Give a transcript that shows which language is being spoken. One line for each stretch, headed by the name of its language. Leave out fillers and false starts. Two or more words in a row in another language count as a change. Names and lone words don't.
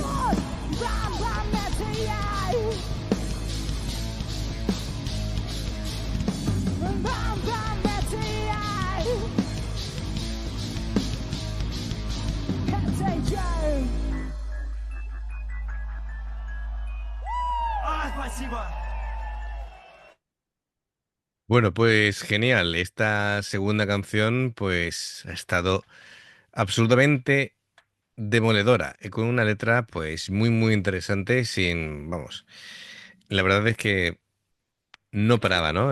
Russian: Бам-бам, это я. Бам-бам, это я. Это я. Спасибо.
Spanish: Bueno, pues genial. Esta segunda canción, pues, ha estado absolutamente demoledora, con una letra, pues, muy, muy interesante, vamos, la verdad es que no paraba, ¿no?